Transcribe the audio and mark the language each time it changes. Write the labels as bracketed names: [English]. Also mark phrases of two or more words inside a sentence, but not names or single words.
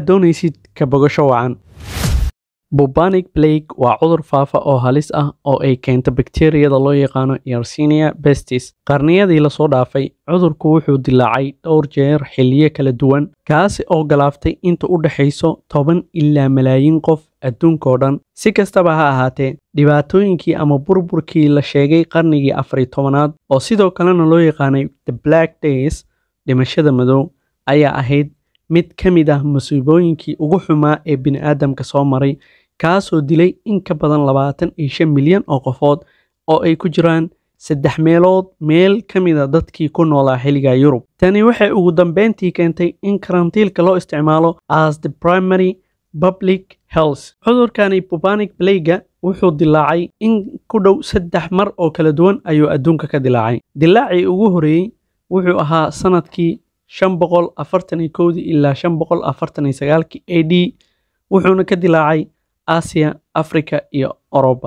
[Somali] doonaysid ka bogasho wacan [English] bubonic plague [Somali] waa cudur faafa oo halis ah oo ay keento bakteeriyada loo yaqaano Yersinia pestis qarniyadii la soo dhaafay cudurku wuxuu dilaacay dhowr jeer xilliyo kala duwan kaasi oo galaaftay inta u dhaxayso 10 ilaa malaayiin qof adduunka oo dhan si kastaba ha ahaatee dhibaatooyinkii ama burburkii la sheegay qarnigii 14aad oo sidoo kalena loo yaqaanay [English] the black days [Somali] dhimashada madow ayaa ahayd mid ka mid ah masiibooyinkii ugu xumaa ee bini'aadamka soo maray kaasoo dilay in ka badan 25 milyan oo qofood oo ay ku jiraan 3 meelood meel ka mid ah dadkii ku noolaa xilliga Yurub. Tani waxay ugu dambeyntii keentay in karantiilka loo isticmaalo [English] as the primary public health. [Somali] Cudurkani [English] bubonic plague [Somali] wuxuu dilaacay in ku dhow 3 mar oo kala duwan ayuu adduunka ka dilaacay. Dilaacii ugu horeeyay wuxuu ahaa sanadkii 541 ilaa 549 AD wuxuuna ka dilaacay Aasiya, Afrika iyo Europa.